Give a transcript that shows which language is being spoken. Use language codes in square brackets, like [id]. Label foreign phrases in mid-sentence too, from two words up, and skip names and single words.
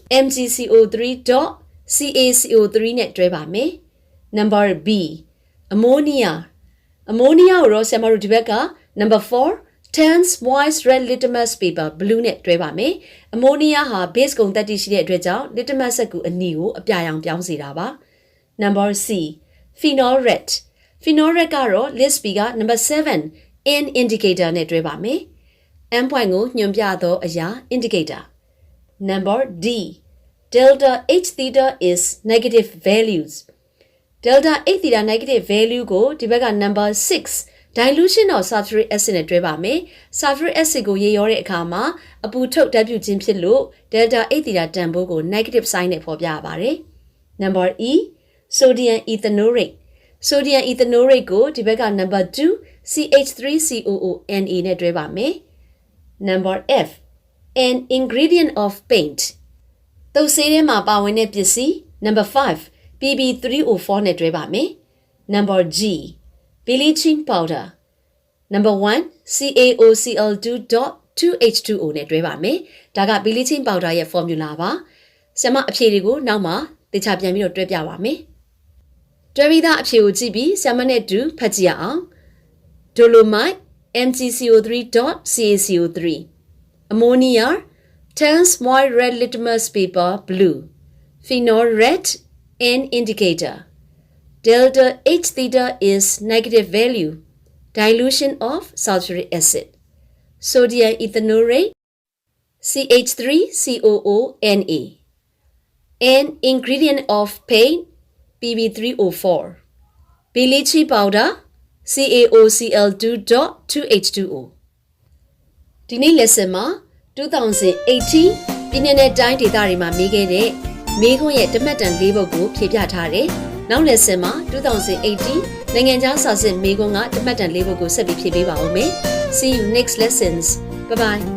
[my] MgCO3.CaCO3 နဲ့တွဲပါမယ် [en] Number B ammonia ammonia [my] ကိုတော့ဆရာမတို့ဒီဘက်က [en] Number 4 Tans moist red litmus paper blue [my] နဲ့တွဲပါမယ် ammonia ဟာ base ကုန်တတ်တည်ရှိတဲ့အတွက်ကြောင့် litmus စက္ကူအနီကို အပြာရောင်ပြောင်းစေတာပါ [en] Number C phenol red phenol red [my] ကတော့ [en] list B [my] က [en] Number 7 N indicator [my] နဲ့တွဲပါမယ် [en] N point [my] ကိုညွှန်ပြသောအရာ indicator [en] Number D delta H theta is negative values delta H theta negative value [my] ကိုဒီဘက်က [en] Number 6 dilution of sulfuric acid [my] နဲ့တွဲ ပါမယ် [en] sulfuric acid [my] ကိုရေရောတဲ့အခါမှာအပူထုတ်ဓာတ်ပြုခြင်းဖြစ်လို့ [en] delta H theta [my] တန်ဖိုးကို [en] negative sign [my] နဲ့ဖော်ပြရပါတယ် [en] Number E sodium ethanoate sodium ethanoate [my] ကိုဒီဘက်က [en] Number 2 CH3COONA [my] နဲ့တွဲပါမယ် [en] Number F an ingredient of paint [my] သုတ်ဆေးထဲမှာပါဝင်တဲ့ပစ္စည်း [en] Number 5 PB3O4 [my] နဲ့တွဲပါမယ် [en] Number G bleaching powder Number 1 [my] CaOCl2.2H2O နဲ့တွဲပါမယ်ဒါက [en] bleaching powder [my] ရဲ့ formula ပါဆရာမအဖြေတွေကို နောက်မှသေချာပြန်ပြီးတော့တွဲပြပါမယ်တွဲပြီးသားအဖြေကိုကြည့်ပြီးဆရာမနဲ့တူဖတ်ကြည့်ရအောင် [en] dolomite MgCO3.CaCO3 ammonia Tans moist red litmus paper blue phenol red N indicator delta H theta is negative value dilution of sulfuric acid sodium ethanoate CH3COONA an ingredient of paint PB3O4 bleaching powder CaOCl2.2H2O [my] ဒီနေ့ lesson မှာ2018ပြည်နယ်နဲ့တိုင်းဒေသတွေမှာမေးခဲ့တဲ့မေးခွန်းရဲ့တမတ်တန်၄ပုဒ်ကိုဖြေပြထားတယ်။နောက် lesson မှာ2018နိုင်ငံခြားစာစစ်မေးခွန်းကတမတ်တန်၄ပုဒ်ကိုဆက်ပြီးဖြေပေးပါဦးမယ်။ [en] See you next lessons. Bye bye.